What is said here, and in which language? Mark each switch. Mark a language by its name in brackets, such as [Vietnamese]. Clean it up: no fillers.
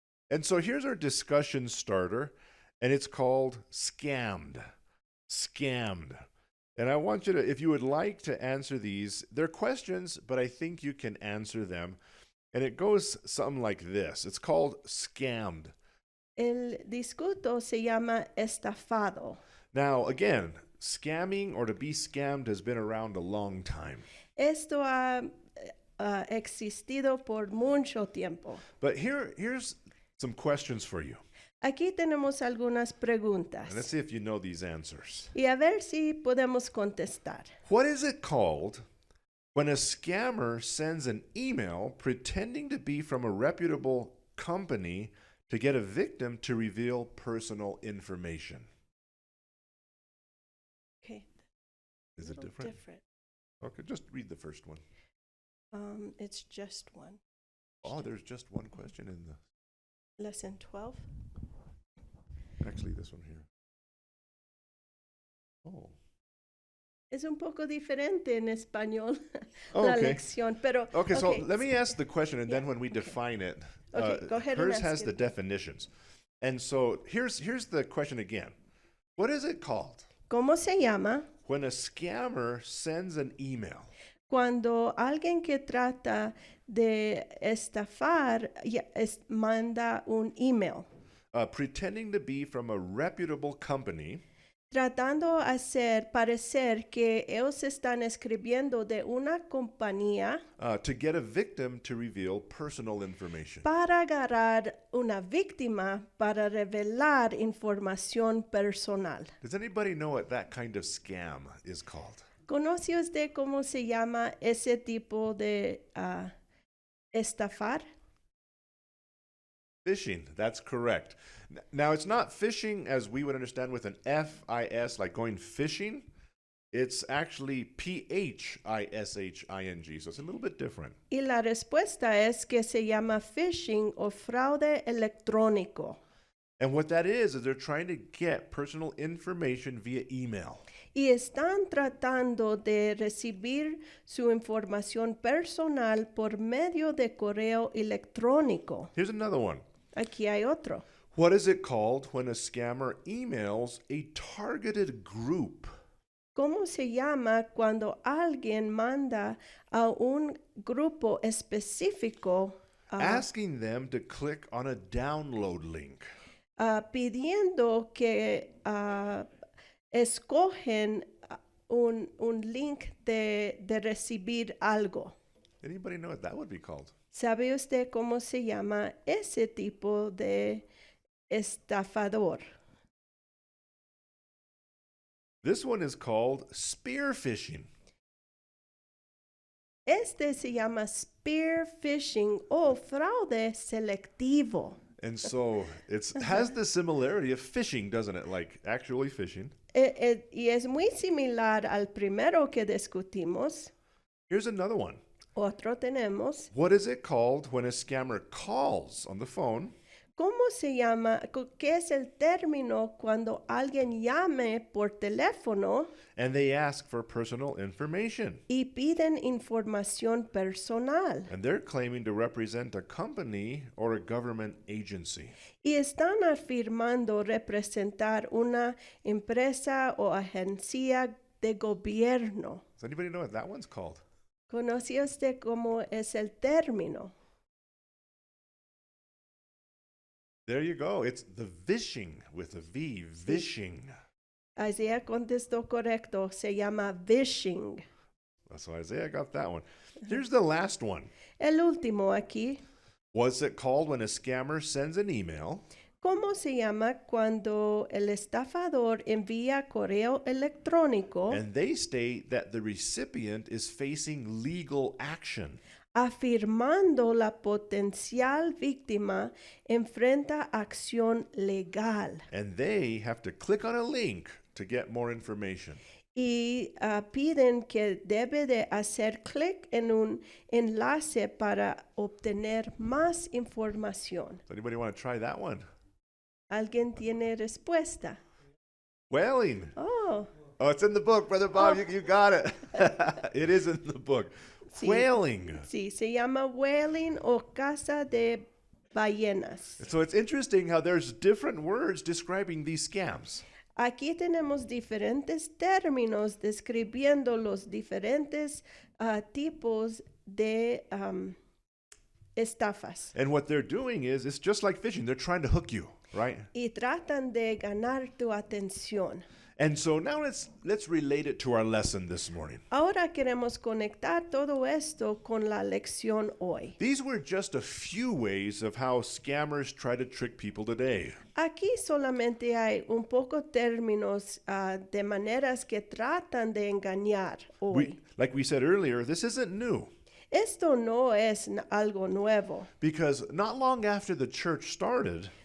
[English] And so here's our discussion starter, and it's called Scammed. Scammed. And I want you to, if you would like to answer these, they're questions, but I think you can answer them. And it goes something like this. It's called Scammed. [Spanish] El discuto se llama estafado. [English] Now, again, scamming or to be scammed has been around a long time. [Spanish] Esto ha existido por mucho tiempo. [English] But here's some questions for you. [Spanish] Aquí tenemos algunas preguntas. [English] And let's see if you know these answers. [Spanish] Y a ver si podemos contestar. [English] What is it called when a scammer sends an email pretending to be from a reputable company to get a victim to reveal personal information? Okay. Is it different? Okay, just read the first one. It's just one. Oh, there's just one question in the... Lesson 12. Actually, this one here. Oh. [Spanish] Es un poco diferente en español [English] Oh, [Spanish] la [English] okay. [Spanish] lección, pero [English] Okay, so let me ask the question, and then Yeah, when we okay. define it, Okay, go ahead and hers ask has it. the definitions. And so here's the question again. What is it called [Spanish] ¿cómo se llama [English] when a scammer sends an email [Spanish] cuando alguien que trata de estafar manda un email [English] pretending to be from a reputable company [Spanish] tratando de hacer parecer que ellos están escribiendo de una compañía [English] to get a victim to reveal personal information? [Spanish] para agarrar una víctima para revelar información personal? [English] Does anybody know what that kind of scam is called? [Spanish] ¿Conoce usted cómo se llama ese tipo de estafar? [English] Phishing, that's correct. Now, it's not phishing as we would understand with an F-I-S, like going fishing. It's actually P-H-I-S-H-I-N-G, so it's a little bit different. [Spanish] Y la respuesta es que se llama phishing o fraude electrónico. [English] And what that is they're trying to get personal information via email. [Spanish] Y están tratando de recibir su información personal por medio de correo electrónico. [English] Here's another one. [Spanish] Aquí hay otro. [English] What is it called when a scammer emails a targeted group? [Spanish] ¿Cómo se llama cuando alguien manda a un grupo específico [English] Asking them to click on a download link. [Spanish] pidiendo que escogen un link de recibir algo? [English] Anybody know what that would be called? [Spanish] ¿Sabe usted cómo se llama ese tipo de estafador? [English] This one is called spear phishing. [Spanish] Este se llama spear phishing o fraude selectivo. [English] And so it has the similarity of phishing, doesn't it? Like actually phishing. [Spanish] Y es muy similar al primero que discutimos. [English] Here's another one. [Spanish] Otro tenemos. [English] What is it called when a scammer calls on the phone [Spanish] ¿Cómo se llama? ¿Qué es el término cuando alguien llame por teléfono [English] and they ask for personal information? [Spanish] y piden información personal? [English] And they're claiming to represent a company or a government agency. [Spanish] Y están afirmando representar una empresa o agencia de gobierno. [English] Does anybody know what that one's called? [Spanish] ¿Conoce usted cómo es el término? [English] There you go. It's the vishing with a V, vishing. [Spanish] Isaiah contestó correcto. Se llama vishing. [English] So Isaiah got that one. Here's the last one. [Spanish] El último aquí. [English] What's it called when a scammer sends an email [Spanish] ¿Cómo se llama cuando el estafador envía correo electrónico [English] and they state that the recipient is facing legal action? [Spanish] afirmando la potencial víctima enfrenta acción legal [English] And they have to click on a link to get more information. [Spanish] y piden que debe de hacer clic en un enlace para obtener más información? [English] Does anybody want to try that one? [Spanish] ¿Alguien tiene respuesta? [English] Whaling. Oh, Oh, it's in the book, Brother Bob. Oh. You got it. It is in the book. [Spanish] Sí. [English] Whaling. [Spanish] Sí, se llama whaling o caza de ballenas. [English] So it's interesting how there's different words describing these scams. [Spanish] Aquí tenemos diferentes términos describiendo los diferentes tipos de estafas. [English] And what they're doing is, it's just like fishing. They're trying to hook you, right? [Spanish] Y tratan de ganar tu atención. [English] And so now let's relate it to our lesson this morning. [Spanish] Ahora queremos conectar todo esto con la lección hoy. [English] These were just a few ways of how scammers try to trick people today. [Spanish] Aquí solamente hay un poco términos de maneras que tratan de engañar hoy. [English] Like we said earlier, this isn't new. [Spanish] Esto no es algo nuevo. [English] Because not long after the church started,